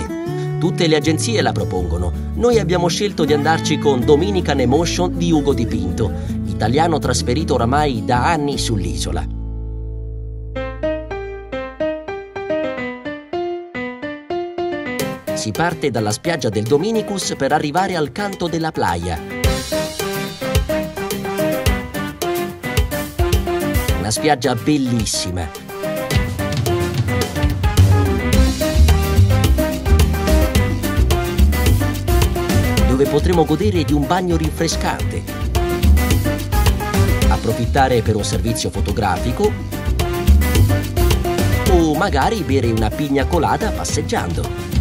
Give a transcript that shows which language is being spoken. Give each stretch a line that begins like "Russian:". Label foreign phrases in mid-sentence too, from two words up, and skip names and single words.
Italian: Tutte le agenzie la propongono. Noi abbiamo scelto di andarci con Dominican Emotion di Ugo Di Pinto, italiano trasferito oramai da anni sull'isola. Si parte dalla spiaggia del Dominicus per arrivare al Canto de la Playa. Una spiaggia bellissima. Dove potremo godere di un bagno rinfrescante, approfittare per un servizio fotografico o magari bere una pina colada passeggiando.